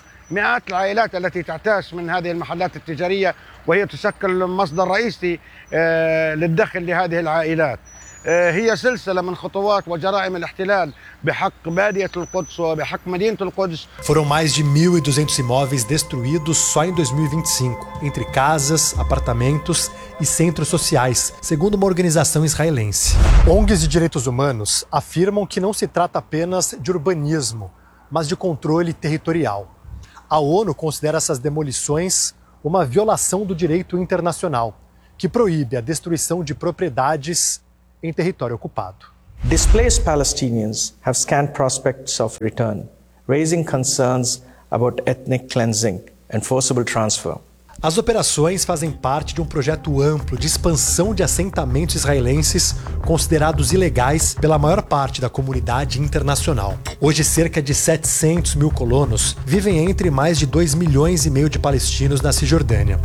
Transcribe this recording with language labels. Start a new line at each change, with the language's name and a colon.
Arabic: مئات العائلات التي تعتاش من هذه المحلات التجارية وهي تشكل مصدر رئيسي للدخل لهذه العائلات هي سلسلة من خطوات وجرائم الاحتلال بحق بادية القدس وبحق مدينة القدس.
Portuguese: Foram mais de 1.200 imóveis destruídos só em 2025, entre casas, apartamentos e centros sociais, segundo uma organização israelense. ONGs de direitos humanos afirmam que não se trata apenas de urbanismo, mas de controle territorial. A ONU considera essas demolições uma violação do direito internacional, que proíbe a destruição de propriedades em território ocupado.
English: Displaced Palestinians have scant prospects of return, raising concerns about ethnic cleansing and forcible transfer.
Portuguese: As operações fazem parte de um projeto amplo de expansão de assentamentos israelenses considerados ilegais pela maior parte da comunidade internacional. Hoje, cerca de 700 mil colonos vivem entre mais de 2,5 milhões de palestinos na Cisjordânia.